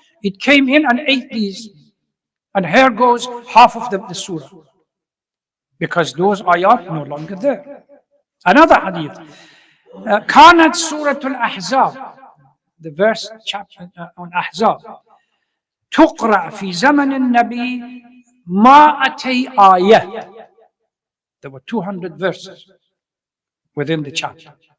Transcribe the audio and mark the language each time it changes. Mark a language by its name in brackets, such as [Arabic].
[English] It came in and ate these, and here goes half of the surah, because those ayat no longer there. Another hadith, [Arabic] كانت سورة الأحزاب, [English] the verse chapter on Ahzab, [Arabic] تقرأ في زمن النبي مائتي آية. [English] There were 200 verses within the chapter.